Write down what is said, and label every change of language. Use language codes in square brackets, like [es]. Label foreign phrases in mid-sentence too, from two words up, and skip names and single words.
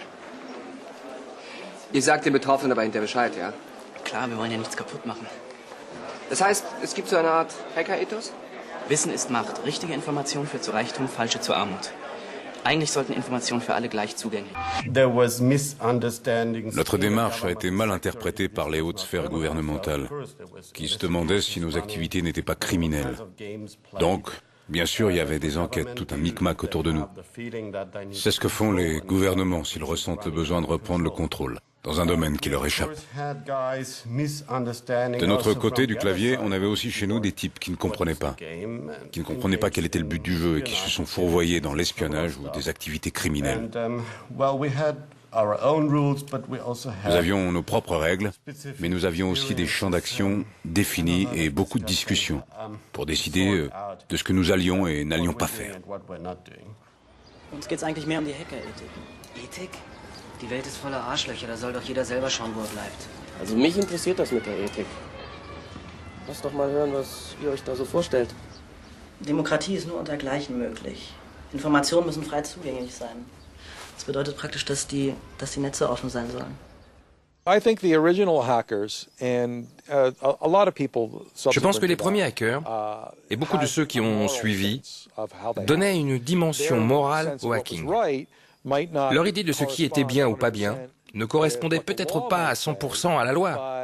[de] Ihr sagt den Betroffenen aber hinterher Bescheid, ja? Klar, wir wollen ja nichts kaputt machen. Das heißt, es gibt so eine Art Hacker-Ethos? Wissen ist Macht. Richtige Information führt zu Reichtum, falsche zu Armut. Eigentlich sollten Informationen für alle gleich zugänglich sein. [fr] Notre démarche a été mal interprétée par les hautes sphères gouvernementales, qui se demandaient si nos activités n'étaient pas criminelles. Donc, bien sûr, il y avait des enquêtes, tout un micmac autour de nous. C'est ce que font les gouvernements s'ils ressentent le besoin de reprendre le contrôle dans un domaine qui leur échappe. De notre côté du clavier, on avait aussi chez nous des types qui ne comprenaient pas quel était le but du jeu et qui se sont fourvoyés dans l'espionnage ou des activités criminelles. Nous avions nos propres règles, mais nous avions aussi des champs d'action définis et beaucoup de discussions pour décider de ce que nous allions et n'allions pas faire. [de] Uns geht's eigentlich mehr die Hackerethik. Ethik? Die Welt ist voller Arschlöcher, da soll doch jeder selber schauen, wo er bleibt. Also mich interessiert das mit der Ethik. Lass doch mal hören, was ihr euch da so vorstellt. Demokratie ist nur unter Gleichen möglich. Informationen müssen frei zugänglich sein. Das bedeutet praktisch, dass die Netze offen sein sollen. [fr] Je pense que les premiers hackers, et beaucoup de ceux qui ont suivi, donnaient une dimension morale au hacking. Leur idée de ce qui était bien ou pas bien ne correspondait peut-être pas à 100% à la loi.